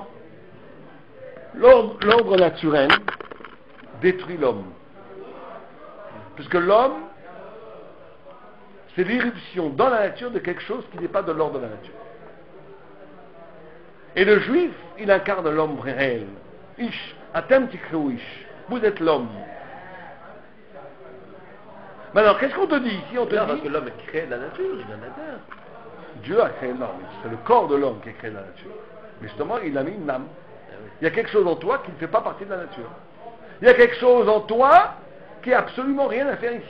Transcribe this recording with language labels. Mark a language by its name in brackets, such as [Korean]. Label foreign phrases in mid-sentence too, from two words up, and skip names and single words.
[French] L'ordre naturel détruit l'homme. Puisque l'homme, c'est l'irruption dans la nature de quelque chose qui n'est pas de l'ordre de la nature. Et le juif, il incarne l'homme réel. [Hebrew] איש, אתם תקראו איש. [French] Vous êtes l'homme. Maintenant, qu'est-ce qu'on te dit ici? On te dit parce que l'homme crée la nature, il vient de la terre. Dieu a créé l'homme. C'est le corps de l'homme qui a créé la nature. Mais justement, il a mis une âme. Il y a quelque chose en toi qui ne fait pas partie de la nature. Il y a quelque chose en toi qui n'a absolument rien à faire ici.